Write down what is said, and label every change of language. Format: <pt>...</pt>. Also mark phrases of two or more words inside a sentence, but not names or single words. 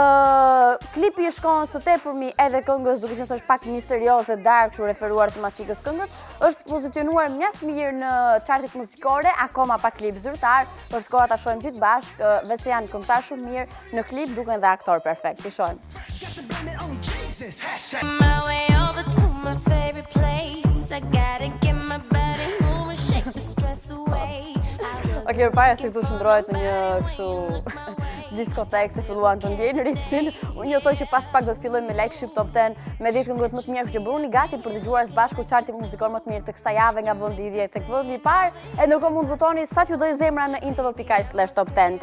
<sq>Klipi i shkon së tepërmi edhe këngës, duke qenë se është pak misterioze, dark, kështu referuar tematikës këngës, është pozicionuar mjaft mirë në chartet muzikore, akoma pa klip zyrtar. Është koha ta shohim gjithë bashkë, vetë janë këngëtar shumë mirë në klip, duken dhe aktor perfekt. I shohim.</sq> <en>My way over to my favorite place. I gotta get my body moving, shake the stress away.</en> <sq>Okej, para se këtu shndrohet në një kështu diskotekë se filluan të ndjejnë ritmin. Unë njotoj që pas pak do të fillojmë me Like Shqip Top 10 me 10 këngët më të mirë që bëuni gati për të dëgjuar së bashku chartin muzikor më të mirë të kësaj jave nga vendi 10 tek vendi i parë. E ndërkohë mund votoni sa t'ju doj zemra në intv.com/top 10.</sq>